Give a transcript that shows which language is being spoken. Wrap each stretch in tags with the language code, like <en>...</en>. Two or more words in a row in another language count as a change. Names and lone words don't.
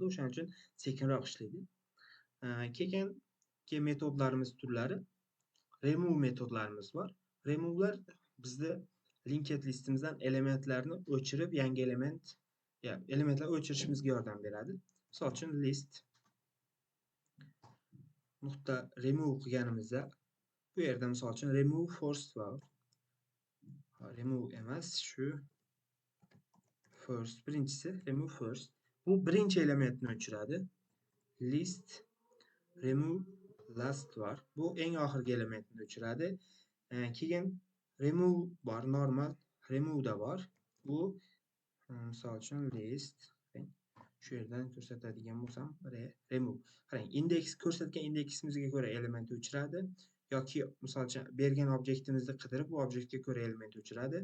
<uz>O'shaning uchun sekinroq ishlaydi. Keyin metodlarimiz turlari, remove metodlarimiz bor. Remove'lar bizda linked listimizdan elementlarni o'chirib, yangi elementlar o'chirishimizga yordam beradi. Misol uchun list nuqta remove qilganimizda bu yerda misol uchun</uz> <en>remove first</en> <uz>bor. Remove emas, shu first, birinchisi</uz> <en>remove first.</en> <uz>Bu birinchi elementni o'chiradi.</uz> <en>List remove last var.</en> <uz>Bu eng oxirgi elementni o'chiradi. Keyin remove bor,</uz> <en>normal remove</en> <uz>da bor. Bu misol uchun list shu yerdan ko'rsatadigan bo'lsam, remove. Qarang, indeks ko'rsatgan indeksimizga ko'ra element o'chiradi yoki misol uchun bergan obyektimizni qidirib, bu obyektga ko'ra element o'chiradi.</uz>